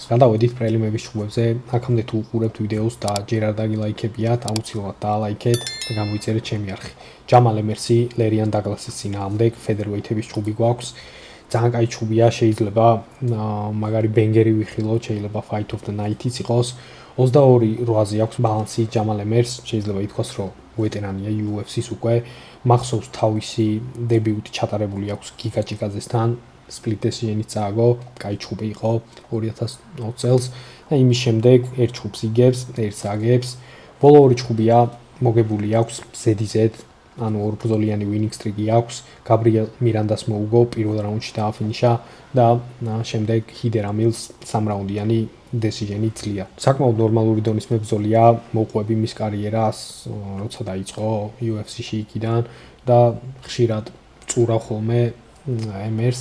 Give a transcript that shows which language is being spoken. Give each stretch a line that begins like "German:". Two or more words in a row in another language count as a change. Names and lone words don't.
Georgian: გადავედით პრელიმების ჭუბებზე, აქამდე თუ უყურებთ ვიდეოს და ჯერ არ დაგილაიქებიათ, აუცილებლად დაალაიქეთ და გამოიწერეთ ჩემი არხი. ჯამალ ემერსი, ლერიან დაგლასის წინააღმდეგ featherweight-ების ჭუბი გვაქვს. ძალიან კაი ჭუბია, შეიძლება მაგარი ბენგერი ვიხილოთ, შეიძლება
English: fight of the night-
Georgian: იც იყოს. 22-8-ზე აქვს ბალანსი ჯამალ ემერს, შეიძლება ითქვას, რომ ვეტერანია UFC-ს უკვე, მახსოვს თავისი დებიუტი ჩატარებული აქვს გიგა ჭიკაძესთან,
English: split decision-
Georgian: ით წააგო, კაი ჭუბი იყო 2020 წელს და იმის შემდეგ ერთ ჭუბს იგებს, ერთს აგებს. ბოლო ორი ჭუბია მოგებული აქვს ZZ, ანუ ორბრძოლიანი
English: winning streak-
Georgian: ი აქვს, გაბრიელ მირანდას მოუგო, პირველ რაუნდში დააფინიშა და შემდეგ ჰიდერ ამილს 3 რაუნდიანი decision-ი ძლია. საკმაოდ ნორმალური დონის მებრძოლია, მოუყვები მის კარიერას, როცა დაიწყო UFC-ში იქიდან და ხშირად წურავ ხოლმე ემერს.